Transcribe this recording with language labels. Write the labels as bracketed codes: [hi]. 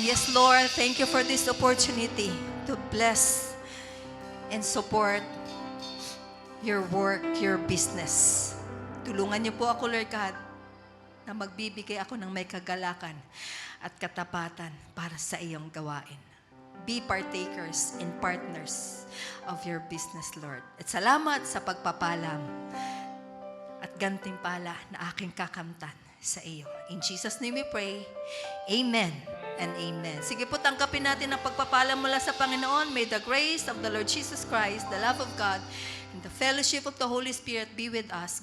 [en] Yes, Lord, thank you for this opportunity to bless and support your work, your business. [tl] Tulungan niyo po ako, Lord God, na magbibigay ako ng may kagalakan at katapatan para sa iyong gawain. [en] Be partakers and partners of your business, Lord. [tl] At salamat sa pagpapalam at gantimpala na aking kakamtan sa iyo. [en] In Jesus' name we pray. Amen and amen. [tl] Sige po, tangkapin natin ang pagpapala mula sa Panginoon. [en] May the grace of the Lord Jesus Christ, the love of God, and the fellowship of the Holy Spirit be with us.